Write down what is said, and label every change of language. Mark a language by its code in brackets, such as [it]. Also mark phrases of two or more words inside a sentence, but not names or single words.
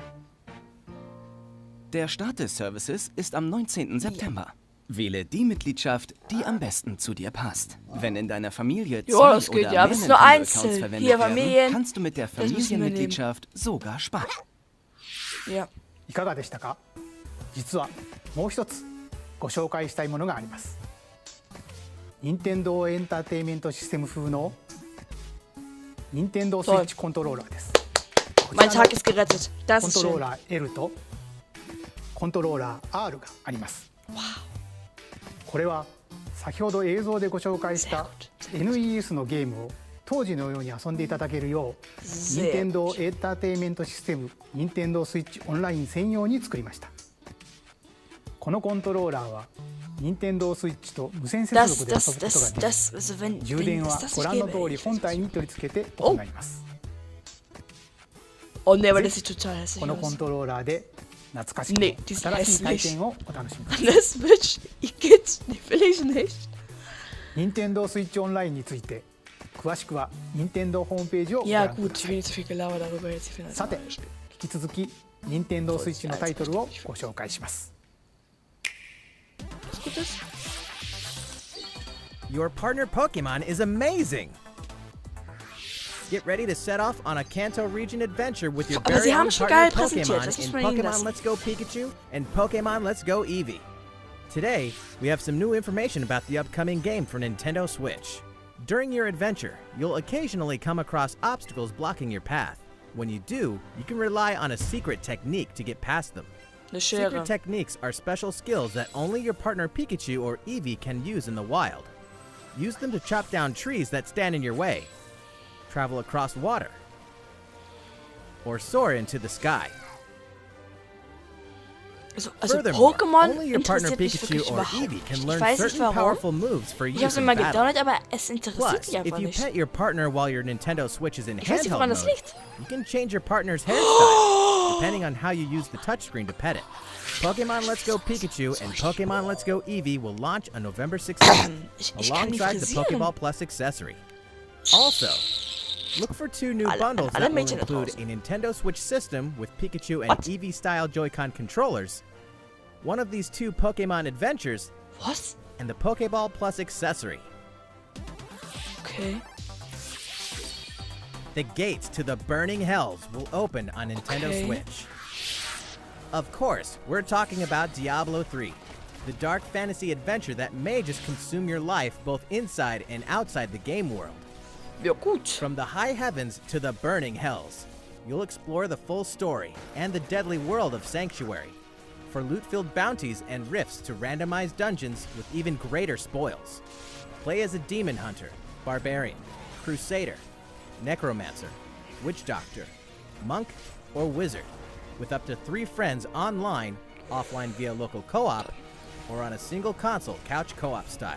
[de] Der Start des Services ist am 19. September. Wähle die Mitgliedschaft, die am besten zu dir passt. Wenn in deiner Familie Ja, zwei das geht oder ja, mehr aber es ist nur Nintendo-Accounts einzeln. verwendet Hier, werden, Familien. kannst du mit der Das müssen wir Familienmitgliedschaft sogar sparen. Ja. [ja] いかがでしたか？実はもう一つご紹介したいものがあります。任天堂エンターテインメントシステム風の任天堂スイッチコントローラーです。こち [de] Mein [ja] らの [de] Tag ist gerettet. [ja] コ [de] Das [ja] ン [de] ist [ja] トロー [de] schön. [ja] ラー L とコントローラー R があります。これは先ほど映像でご紹介した NES のゲームを当時のように遊んでいただけるよう任天堂エンターテインメントシステム任天堂スイッチオンライン専用に作りました。このコントローラーは任天堂スイッチと無線接続で遊ぶことができます。 [de] also wenn [ja] 充電 [de] es [ja] は [de] das [ja] ご [de] nicht [ja] 覧の [de] gäbe. [ja] 通り本体に取り付けて行います。 [de] Oh ne, aber das sieht total hässlich [ja] このコン [de] aus. [ja] トローラーで懐かしく [de] Nee, [ja] て [de] die sind [ja] 新しい体 [de] hässlich. [ja] 験をお楽しみください。 [de] Das Switch, ich geht's nicht, will ich nicht. [ja] 任天堂スイッチオンラインについて詳しくは任天堂ホームページをご [de] Ja [ja] 覧く [de] gut, [ja] だ [de] ich [ja] さ [de] will [ja] い。 [de] nicht zu viel gelabert darüber jetzt. Ich finde das [ja] さて [de] normales Spiel. [ja] 引き続き任天堂スイッチのタイトルをご紹介します。 [de] Was gut ist? [en] Your partner Pokemon is amazing! Get ready to set off on a Kanto region adventure with your [de] Aber [en] very [de] sie haben [en] own [de] schon [en] partner [de] geil präsentiert, das [en] Pokemon [de] muss [en] in [de] man ihnen [en] Pokemon [de] lassen. [en] Let's Go Pikachu and Pokemon Let's Go Eevee. Today, we have some new information about the upcoming game for Nintendo Switch. During your adventure, you'll occasionally come across obstacles blocking your path. When you do, you can rely on a secret technique to get past them. [de] Eine Schere. [en] Secret techniques are special skills that only your partner Pikachu or Eevee can use in the wild. Use them to chop down trees that stand in your way, travel across water, or soar into the sky. [de] Also Furthermore, Pokémon [en] only your partner [de] interessiert mich [en] Pikachu [de] wirklich [en] or [de] überhaupt [en] Eevee can [de] nicht. [en] learn [de] Ich weiß nicht [en] certain [de] warum. [en] powerful moves for [de] Ich [en] use [de] hab's [en] in [de] immer [en] battle. [de] gedownloadet, aber es interessiert [en] Plus, [de] mich einfach [en] if you [de] nicht. [en] pet your partner while your Nintendo Switch is in [de] Ich weiß nicht, [en] handheld [de] woran [en] mode, [de] das liegt. [en] you can change your partner's hairstyle, depending on how you use the touchscreen to pet it. Pokemon Let's Go Pikachu and Pokemon Let's Go Eevee will launch on November 16th, [de] Ich kann nicht [en] alongside the [de] frisieren. [en] Pokeball Plus accessory. Also, look for 2 new [de] Alle- [en] bundles [de] alle [en] that will [de] Mädchen da [en] include a [de] draußen. [en] Nintendo Switch system with Pikachu and What? Eevee-style Joy-Con controllers, one of these 2 Pokemon adventures, [de] Was? [en] and the Pokeball Plus accessory. Okay. The gates to the burning hells will open on Nintendo Okay. Switch. Of course, we're talking about Diablo 3, the dark fantasy adventure that may just consume your life both inside and outside the game world. [de] Ja gut. [en] From the high heavens to the burning hells, you'll explore the full story and the deadly world of Sanctuary, for loot-filled bounties and rifts to randomized dungeons with even greater spoils. Play as a demon hunter, barbarian, crusader, necromancer, witch doctor, monk, or wizard, with up to 3 friends online, offline via local co-op, or on a single console couch co-op style.